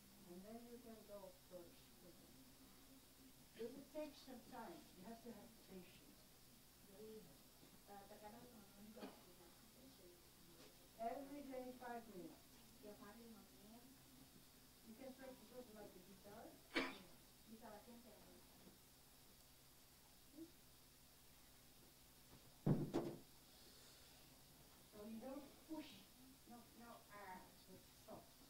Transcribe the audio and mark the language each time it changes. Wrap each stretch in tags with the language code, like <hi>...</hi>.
<en>And then you can go first. But it takes some time. You have to have patience.</en> <id>Jadi terkadang teman-teman juga harus punya patience.</id> <en>Every day 5 minutes.</en> <id>Tiap hari 5 menit</id> <en>You can practice also like the guitar.</en> <id>bisa latihan kayak gitu.</id> <en>So you don't push. No, so it's soft.</en>